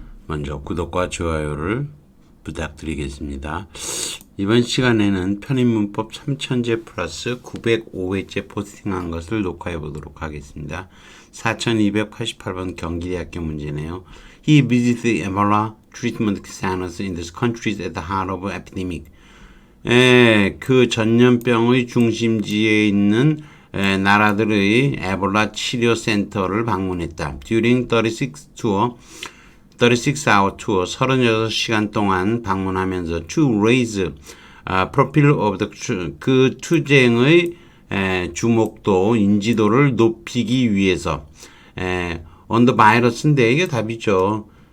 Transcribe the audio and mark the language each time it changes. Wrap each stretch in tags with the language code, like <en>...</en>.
<ko>먼저 구독과 좋아요를 부탁드리겠습니다. 이번 시간에는 편입문법 3000제 플러스 905회째 포스팅한 것을 녹화해 보도록 하겠습니다. 4288번 경기대학교 문제네요.</ko> <en>He visited the Ebola treatment centers in these countries at the heart of epidemic.</en> <ko>그 전염병의 중심지에 있는 나라들의 에볼라 치료 센터를 방문했다.</ko> <en>During 36hour tour,</en> <ko>36시간 동안 방문하면서</ko> <en>to raise profile of the</en> <ko>그 투쟁의 주목도, 인지도를 높이기 위해서</ko> <en>on the virus</en> <ko>인데 이게 답이죠.</ko>